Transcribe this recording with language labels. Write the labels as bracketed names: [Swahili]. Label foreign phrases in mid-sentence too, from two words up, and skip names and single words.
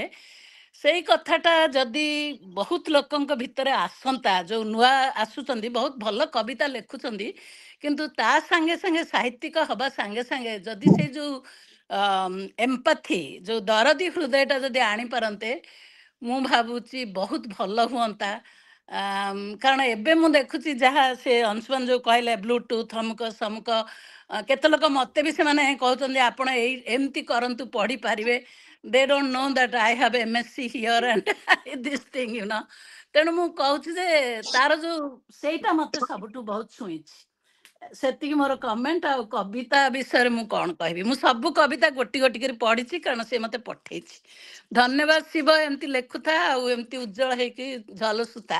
[Odia] ସେଇ କଥାଟା ଯଦି ବହୁତ ଲୋକଙ୍କ ଭିତରେ ଆସନ୍ତା, ଯୋଉ ନୂଆ ଆସୁଛନ୍ତି, ବହୁତ ଭଲ କବିତା ଲେଖୁଛନ୍ତି, କିନ୍ତୁ ତା ସାଙ୍ଗେ ସାଙ୍ଗେ ସାହିତ୍ୟିକ ହବା ସାଙ୍ଗେ ସାଙ୍ଗେ ଯଦି ସେଇ ଯୋଉ ଏମ୍ପାଥି, ଯୋଉ ଦରଦୀ ହୃଦୟଟା ଯଦି ଆଣିପାରନ୍ତେ, ମୁଁ ଭାବୁଛି ବହୁତ ଭଲ ହୁଅନ୍ତା। କାରଣ ଏବେ ମୁଁ ଦେଖୁଛି ଯାହା ସେ ଅଂଶୁମାନ ଯୋଉ କହିଲେ ବ୍ଲୁଟୁଥ ଅମୁକ ସମୁକ, କେତେ ଲୋକ ମତେ ବି ସେମାନେ କହୁଛନ୍ତି ଆପଣ ଏମିତି କରନ୍ତୁ, ପଢିପାରିବେ। [English] they don't know that I have MSc here and this thing, [Odia] ତେଣୁ ମୁଁ କହୁଛି ଯେ ତାର ଯୋଉ ସେଇଟା ମତେ ସବୁଠୁ ବହୁତ ଛୁଇଁଛି। ସେତିକି ମୋର କମେଣ୍ଟ। ଆଉ କବିତା ବିଷୟରେ ମୁଁ କଣ କହିବି, ମୁଁ ସବୁ କବିତା ଗୋଟି ଗୋଟି କରି ପଢିଛି, କାରଣ ସେ ମତେ ପଠେଇଛି। ଧନ୍ୟବାଦ ଶିବ, ଏମିତି ଲେଖୁଥା ଆଉ ଏମିତି ଉଜ୍ଜଳ ହେଇକି ଝଲସୁତା।